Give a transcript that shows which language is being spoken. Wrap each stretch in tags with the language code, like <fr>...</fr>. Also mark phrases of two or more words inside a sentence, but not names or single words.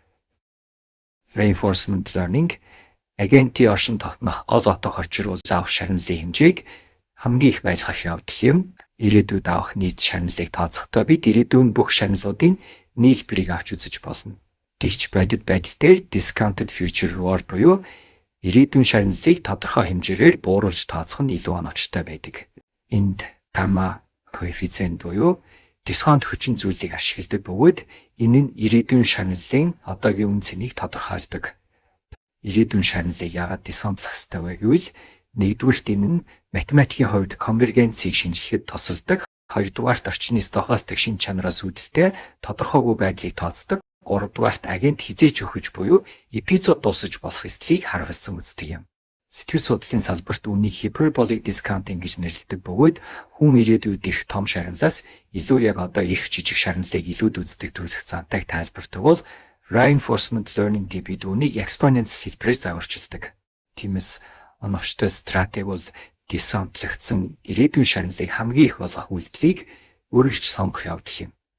<en>Reinforcement learning</en> <mn>агентийн оршин тогтнох гол отоо хорчруулж авах шагналын хэмжээг хамгийн их байлгах явдал юм. Ирээдүйд авах нийт шагналыг тооцохдоо бид ирээдүйн бүх шагналуудын нийлбэрийг авч үзэж болно. Тэгж бодит байдал дээр</mn> <en>discounted future reward</en> <mn>буюу ирээдүйн шагналыг тодорхой хэмжээгээр бууруулж тооцох нь илүү оновчтой байдаг. Энд gamma коэффициент буюу дисконт хүчин зүйлийг ашигладаг бөгөөд энэ нь ирээдүйн шагналын одоогийн үн цэнийг тодорхойлдог. Ирээдүйн шагналыг яагаад дисконтлох ёстой вэ гэвэл нэгдүгürt энэ нь математикийн хувьд конвергенцийг шинжлэхэд тусалдаг. Хоёрдугаарт орчны стохастик шин чанараас үүдэлтэй тодорхойгүй байдлыг тооцдог. Гуравдугаарт агент хизээч өгөж буюу эпизод дуусаж болох эслийг харуулсан үздэг юм. Сэтгэл судлалын салбарт үүнийг</mn> <en>hyperbolic discounting</en> <mn>гэж нэрлэдэг бөгөөд хүн ирээдүйд ирэх том шагналаас илүү яг одоо их жижиг шагналыг илүүд үздэг төрөлх зантайг тайлбардаг бол</mn> <en>reinforcement learning</en> <mn>гэдэг үүнийг exponential хэлбэрээр загварчилдаг. Тиймээс оновчтой стратеги бол дискаунтлагдсан ирээдүйн шагналыг хамгийн их болгох үйлдэлийг өөрөглөж сонгох явдал юм.</mn>